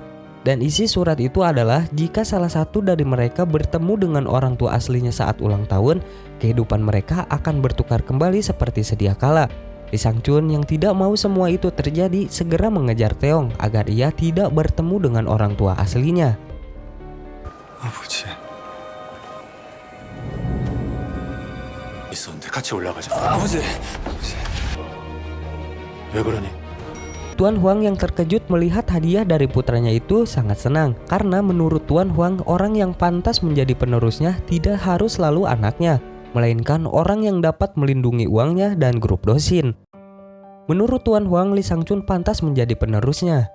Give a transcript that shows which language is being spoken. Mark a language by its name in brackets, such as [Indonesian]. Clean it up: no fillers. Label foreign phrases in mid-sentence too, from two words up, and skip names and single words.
[Indonesian] Dan isi surat itu adalah jika salah satu dari mereka bertemu dengan orang tua aslinya saat ulang tahun, kehidupan mereka akan bertukar kembali seperti sedia kala. Lee Sang-chun yang tidak mau semua itu terjadi segera mengejar Taeyong agar ia tidak bertemu dengan orang tua aslinya. [Korean] 아버지. 있었는데 같이 올라가자. 아버지. 왜 그러니? [Indonesian] Tuan Huang yang terkejut melihat hadiah dari putranya itu sangat senang karena menurut Tuan Huang orang yang pantas menjadi penerusnya tidak harus selalu anaknya, melainkan orang yang dapat melindungi uangnya dan grup Dosin. Menurut Tuan Huang, Lee Sang-chun pantas menjadi penerusnya.